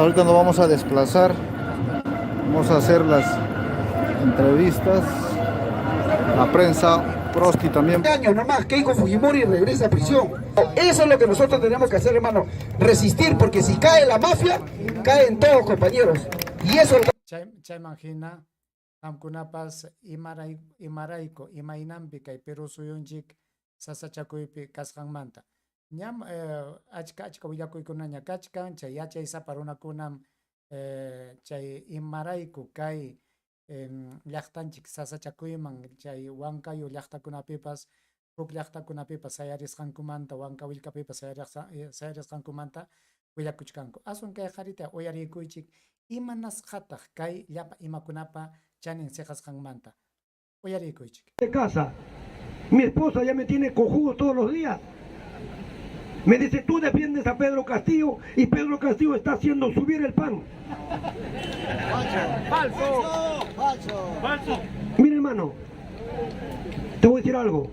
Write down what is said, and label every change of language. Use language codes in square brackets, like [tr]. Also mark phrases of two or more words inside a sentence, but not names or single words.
[es] Ahorita nos vamos a desplazar. Vamos a hacer las entrevistas. La prensa, Prosti también. Años nomás, Keiko Fujimori regresa a prisión. Eso es lo que nosotros tenemos que hacer, hermano. Resistir, porque si cae la mafia, caen todos, compañeros. Y eso es lo que... [qu] Chaymangina, hamkunapas imarayko, imaynampi kay Perú suyunchik sasachakuypi kasqanmanta. Ñam achka willakuykunaña kachkan, chay yachay sapa runakunam chay imarayku kay llaqtanchik sasachakuyman, chay Huancayo llaqtakunapipas, huk llaqtakunapipas sayarisqankumanta, Huanca willkapipas sayarisqankumanta willakuchkanku. Asun kay qarita uyarikuychik imanasqataq kay llapa imakunapa chanin siqasqanmanta. Uyarikuychik. [es] De casa, mi esposa ya me tiene cojudo todos los días. Me dice, tú defiendes a Pedro Castillo y Pedro Castillo está haciendo subir el pan. Falso. Falso. Mira, hermano, te voy a decir algo.